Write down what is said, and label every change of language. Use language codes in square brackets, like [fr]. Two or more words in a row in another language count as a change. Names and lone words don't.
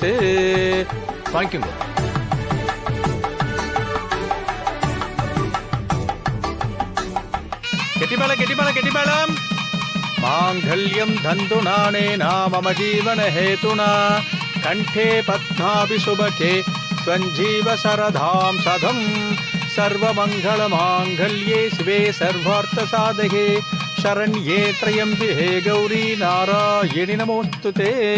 [ta] வாங்கிக்கோங்க. கெட்டிமேளம் கெட்டிமேளம் கெட்டிமேளம். [sa] मांगल्यं तन्तुनानेन मम जीवन हेतुना कण्ठे बध्नामि सुभगे त्वञ्जीव सरधां सदं सर्वमङ्गलमाङ्गल्ये शिवे सर्वार्थसाधके शरण्ये त्र्यम्बिके गौरी नारायणि नमोऽस्तुते.